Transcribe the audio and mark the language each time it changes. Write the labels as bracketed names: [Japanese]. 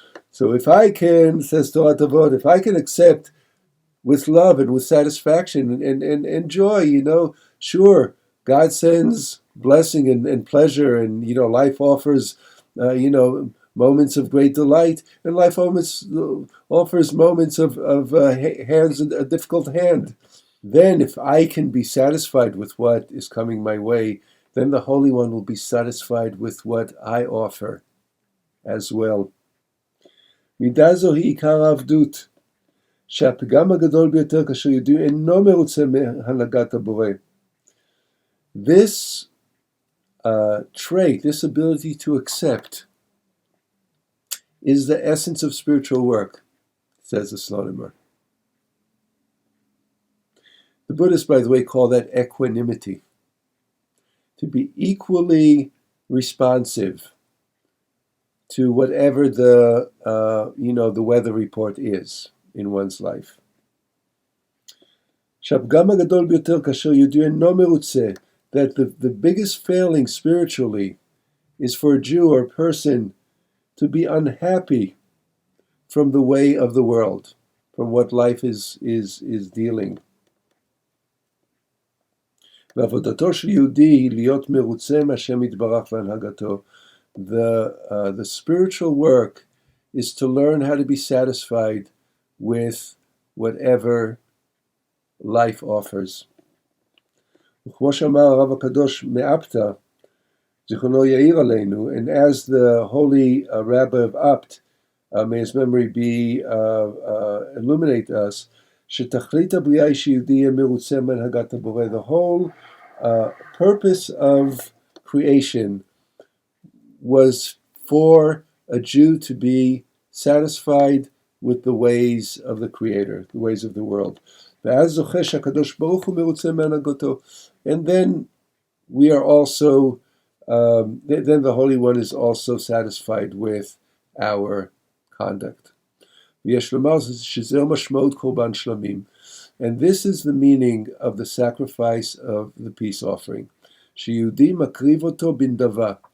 [English] So if I can, says Torah Avot, if I can accept with love and with satisfaction and joy, sure, God sends blessing and pleasure, and life offers moments of great delight, and life offers moments of hands, a difficult hand. Then if I can be satisfied with what is coming my way, then the Holy One will be satisfied with what I offer as well. [Hebrew] מידה זו היא עיקר העבדות, שהפגם הגדול ביותר כאשר יהודי אינו מרוצה מהנהגת הבורא. [English] This trait, this ability to accept, is the essence of spiritual work, says the Slonimer. The Buddhists, by the way, call that equanimity. To be equally responsive to whatever the weather report is in one's life. [Hebrew] שהפגם הגדול ביותר כאשר יהודי אינו מרוצה, [English] that the biggest failing spiritually is for a Jew or a person to be unhappy from the way of the world, from what life is dealing. [Hebrew] ועבודתו של יהודי להיות מרוצה מהשם יתברך והנהגתו. [English] The spiritual work is to learn how to be satisfied with whatever life offers. [Hebrew] וכמו שאמר הרב הקדוש מאפתא, זיכרונו יאיר עלינו, [English] and as the holy Rabbi of Apt, may his memory be illuminate us, [Hebrew] שתכלית הבריאה היא שיהודי יהיה מרוצה מהנהגת הבורא. [English] The whole purpose of creation was for a Jew to be satisfied with the ways of the Creator, the ways of the world. [Hebrew] ואז זוכה שהקדוש ברוך הוא מרוצה מהנהגתו. [English] And then we are also, then the Holy One is also satisfied with our conduct. [Hebrew] ויש לומר שזהו משמעות קורבן שלמים. [English] And this is the meaning of the sacrifice of the peace offering. [Hebrew] שיהודי מקריב אותו בנדבה.